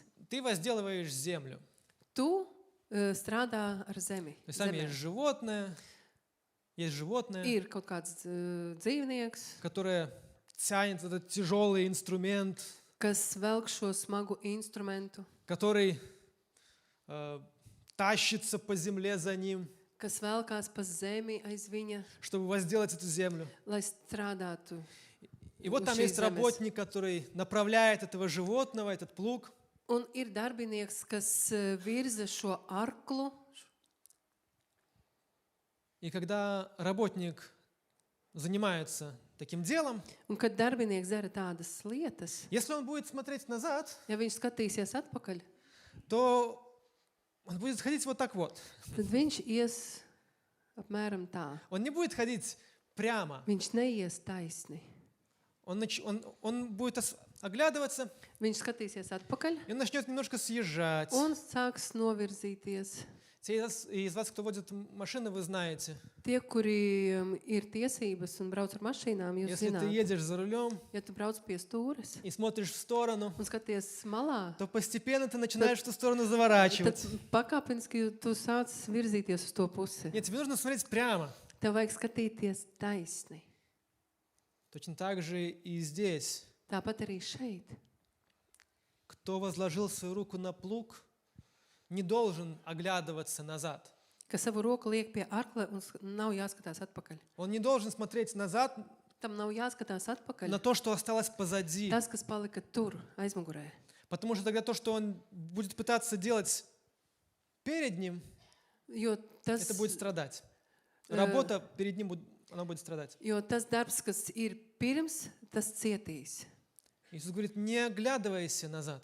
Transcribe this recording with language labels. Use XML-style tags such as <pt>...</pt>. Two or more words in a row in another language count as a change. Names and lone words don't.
<ru>ты возделываешь землю.</ru> <lv>tu strādā ar zemi.</lv> <ru>То есть там</ru> <lv>Zemē.</lv> <ru>есть животное,</ru> <lv>Ir kaut kāds dzīvnieks,</lv> <ru>которое тянет этот тяжелый инструмент,</ru> <lv>kas velk šo smagu instrumentu,</lv> <ru>который тащится по земле за ним,</ru> <lv>kas velkās pa zemi aiz viņa,</lv> <ru>чтобы возделать эту землю.</ru> <lv>lai strādātu.</lv> <ru>И вот</ru> <lv>uz</lv> <ru>там</ru> <lv>šīs</lv> <ru>есть</ru> <lv>zemes.</lv> <ru>работник, который направляет этого животного, этот плуг.</ru> <lv>Un ir darbinieks, kas virza šo arklu,</lv> <ru>И когда работник занимается таким делом,</ru> <lv>un kad darbinieks dara tādas lietas,</lv> <ru>если он будет смотреть назад,</ru> <lv>ja viņš skatīsies atpakaļ,</lv> <ru>то он будет ходить вот так вот.</ru> <lv>tad viņš ies apmēram tā.</lv> <ru>Он не будет ходить прямо.</ru> <lv>Viņš neies taisni.</lv> <ru>Он будет оглядываться,</ru> <lv>Viņš skatīsies atpakaļ</lv> <ru>и он начнет немножко съезжать.</ru> <lv>un sāks novirzīties.</lv> <ru>Те из вас, кто водит машины, вы знаете.</ru> <lv>Tie, kuri ir tiesības un brauc ar mašīnām, jūs</lv> <ru>Если ты</ru> <lv>zināt,</lv> <ru>едешь за рулем</ru> <lv>ja tu brauc pie stūres</lv> <ru>и смотришь в сторону,</ru> <lv>un skaties malā,</lv> <ru>то постепенно ты начинаешь в ту сторону</ru> <lv>tad</lv> <ru>заворачивать.</ru> <lv>pakāpeniski tu sāc virzīties uz to pusi.</lv> <ru>Нет, тебе нужно смотреть прямо.</ru> <lv>Tev vajag skatīties taisni.</lv> <ru>Точно так же и здесь.</ru> <lv>Tāpat arī šeit.</lv> <ru>Кто возложил свою руку на плуг, не должен оглядываться назад.</ru> <lv>Ka savu roku liek pie arkla un nav jāskatās atpakaļ.</lv> <ru>Он не должен смотреть назад</ru> <lv>Tam nav jāskatās atpakaļ.</lv> <ru>на то, что осталось позади.</ru> <lv>Tas, kas palika tur, aizmugurē.</lv> <ru>Потому что тогда то, что он будет пытаться делать перед ним,</ru> <lv>Jo tas,</lv> <ru>это будет страдать. Работа перед ним, она будет страдать.</ru> <lv>jo tas darbs, kas ir pirms, tas cietīs.</lv> <ru>Иисус говорит: не оглядывайся назад.</ru>